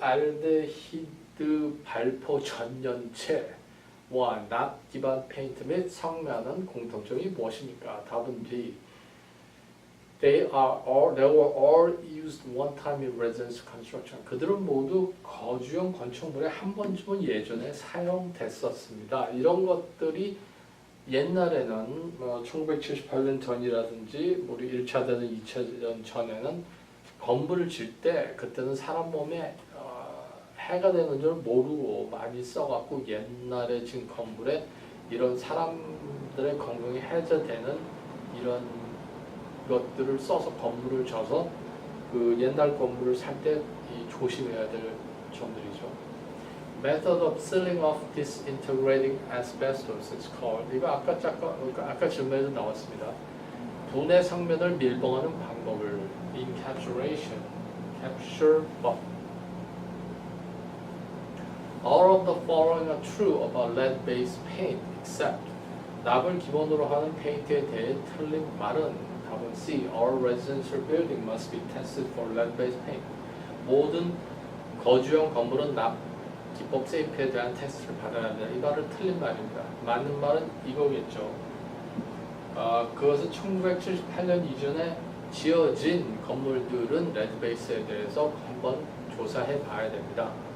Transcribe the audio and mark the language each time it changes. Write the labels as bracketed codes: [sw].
[ko] 요소프로알데히드 발포 전연체와 납 기반 페인트 및 성면은 공통점이 무엇입니까? 답은 B. [en] They were all used one time in residence construction. [ko] 그들은 모두 거주용 건축물에 한 번쯤은 예전에 사용됐었습니다. 이런 것들이 옛날에는 1978년 전이라든지 우리 1차 대전, 2차 대전 전에는 건물을 질 때 그때는 사람 몸에 해가 되는 줄 모르고 많이 써갖고 옛날에 진 건물에 이런 사람들의 건강이 해저되는 이런 것들을 써서 건물을 져서 그 옛날 건물을 살 때 조심해야 될 점들이죠. [en] Method of sealing off disintegrating asbestos is called. [ko] 이거 아까 질문에도 나왔습니다. 분해 성면을 밀봉하는 방법을 encapsulation, capture buff. [en] All of the following are true about lead-based paint, except [ko] 납을 기본으로 하는 페인트에 대해 틀린 말은 답은 C. [en] All residential building must be tested for lead-based paint. [ko] 모든 거주용 건물은 납 기법 세이프에 대한 테스트를 받아야 한다. 이 말은 틀린 말입니다. 맞는 말은 이거겠죠. 그것은 1978년 이전에 지어진 건물들은 레드베이스에 대해서 한번 조사해 봐야 됩니다.